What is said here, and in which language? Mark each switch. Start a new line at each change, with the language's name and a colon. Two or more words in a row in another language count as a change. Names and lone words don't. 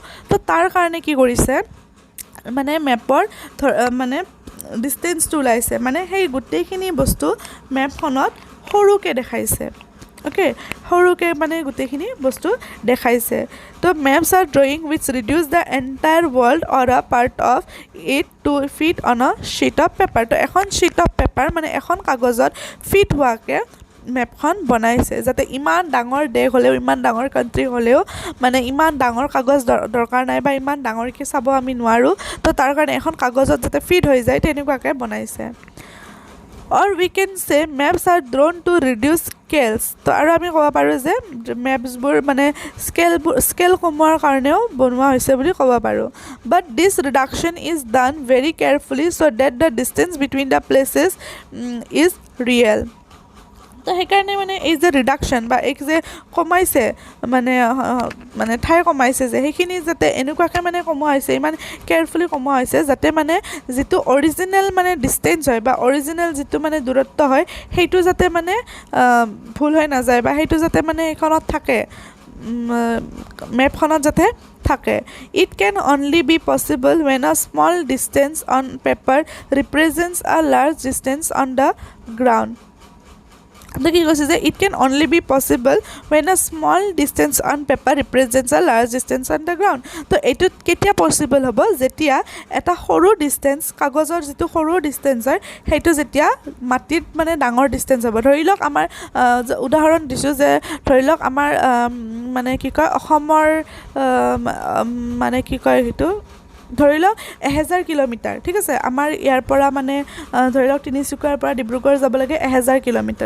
Assamese: তো তাৰ কাৰণে কি কৰিছে? মানে মেপৰ মানে ডিষ্টেঞ্চটো ওলাইছে মানে সেই গোটেইখিনি বস্তু মেপখনত সৰুকৈ দেখাইছে অ'কে সৰুকৈ মানে গোটেইখিনি বস্তু দেখাইছে তো মেপছ
English: are drawing which reduce the entire world or a part of it to fit on a sheet of paper
Assamese: তো এখন
English: sheet of paper
Assamese: মানে এখন কাগজত ফিট হোৱাকৈ মেপখন বনাইছে যাতে ইমান ডাঙৰ দেশ হ'লেও ইমান ডাঙৰ কাণ্ট্ৰি হ'লেও মানে ইমান ডাঙৰ কাগজ দৰকাৰ নাই বা ইমান ডাঙৰকৈ চাব আমি নোৱাৰোঁ তো তাৰ কাৰণে এখন কাগজত যাতে ফিট হৈ যায় তেনেকুৱাকৈ বনাইছে
English: or we can say maps are drawn to reduce scales
Assamese: তো আৰু আমি ক'ব পাৰোঁ যে মেপছবোৰ মানে স্কেল কমোৱাৰ কাৰণেও বনোৱা হৈছে বুলি ক'ব পাৰোঁ
English: but this reduction is done very carefully so that the distance between the places is real
Assamese: তো সেইকাৰণে মানে এই যে ৰিডাকশ্যন বা এই যে কমাইছে মানে ঠাই কমাইছে যে সেইখিনি যাতে এনেকুৱাকৈ মানে কমোৱা হৈছে ইমান কেয়াৰফুলি কমোৱা হৈছে যাতে মানে যিটো অৰিজিনেল মানে ডিষ্টেঞ্চ হয় বা অৰিজিনেল যিটো মানে দূৰত্ব হয় সেইটো যাতে মানে ভুল হৈ নাযায় বা সেইটো যাতে মানে এইখনত থাকে মেপখনত যাতে থাকে
English: it can only be possible when a small distance on paper represents a large distance on the ground
Assamese: তো কি কৈছে যে
English: it can only be possible when a small distance on paper represents a large distance on the ground
Assamese: তো এইটো কেতিয়া পচিবল হ'ব যেতিয়া এটা সৰু ডিষ্টেঞ্চ কাগজৰ যিটো সৰু ডিষ্টেঞ্চ হয় সেইটো যেতিয়া মাটিত মানে ডাঙৰ ডিষ্টেঞ্চ হ'ব ধৰি লওক আমাৰ উদাহৰণ দিছোঁ যে ধৰি লওক আমাৰ মানে কি কয় অসমৰ মানে কি কয় সেইটো ধৰি লওক 1000 কিলোমিটাৰ ঠিক আছে আমাৰ ইয়াৰ পৰা মানে ধৰি লওক তিনিচুকীয়াৰ পৰা ডিব্ৰুগড় যাব লাগে 1000 কিলোমিটাৰ